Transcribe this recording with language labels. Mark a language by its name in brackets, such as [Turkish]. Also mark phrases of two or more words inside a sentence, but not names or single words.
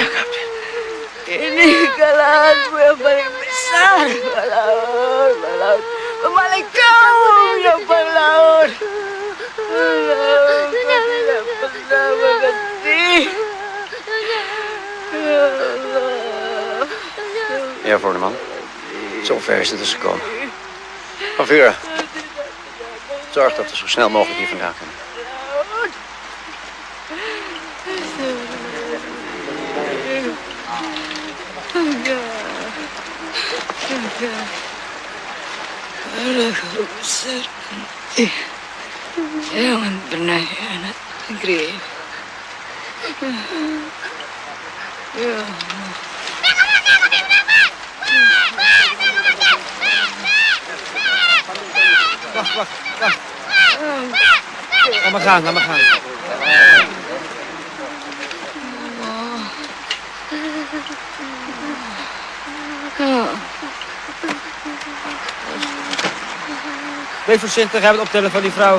[Indonesian] Ini kesalahanmu yang paling besar, Balaur. Balaur, pemaling kau yang Balaur. Balaur, kau tidak pernah mengerti. [Arabic] Ya Allah. [Dutch] Ja, Voorneman. Zover is het dus gekomen. Van Vuren, zorg dat we zo snel mogelijk hier vandaan kunnen. [Indonesian] Jangan pernah hianat negeri. [Arabic] Ya Allah. [Dutch] Wacht. Laat maar gaan. Wees voorzichtig, hij het optellen van die vrouw.